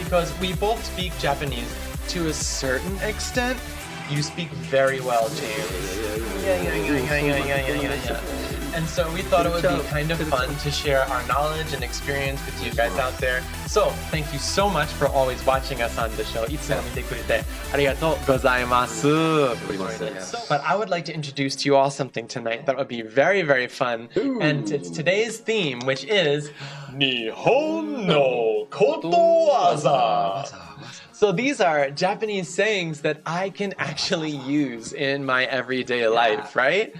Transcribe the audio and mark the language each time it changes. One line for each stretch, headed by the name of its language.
English: Because we both speak Japanese to a certain extent. You speak very well, James. Yeah. And so we thought it would be kind of fun to share our knowledge and experience with you guys out there. So thank you so much for always watching us on the show.
Japanese: いつも見てくれてありがとうございます。
English: But I would like to introduce to you all something tonight that would be very, very fun. And it's today's theme, which is
Japanese: Nihon no Kotowaza.
English: So these are Japanese sayings that I can actually use in my everyday life, right?